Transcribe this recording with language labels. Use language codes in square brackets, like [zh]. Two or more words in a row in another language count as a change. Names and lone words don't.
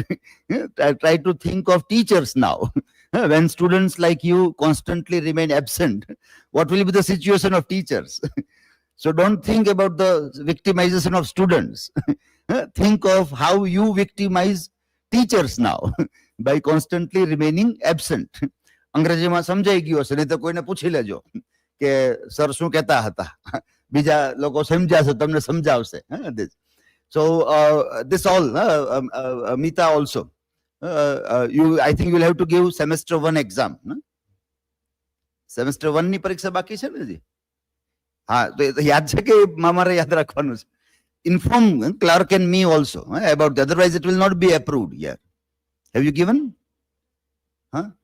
[en] Try to think of teachers now. When students like you constantly remain absent, what will be the situation of teachers? So don't think about the victimization of students. Think of how you victimize teachers now by constantly remaining absent. [gu] અંગ્રેજીમાં સમજાઈ ગયું હશે, નહીં તો કોઈને પૂછી લેજો કે સર શું કહેતા હતા, બીજા લોકો સમજ્યા તમને સમજાવશે. [en] So this all Mita also you I think you will have to give semester 1 exam. [gu] Semester 1 ની પરીક્ષા બાકી છે ને જી? હા, તો યાદ છે કે મારે યાદ રાખવાનું છે? [en] Inform clerk and me also about that, otherwise it will not be approved. Yeah, have you given? Huh?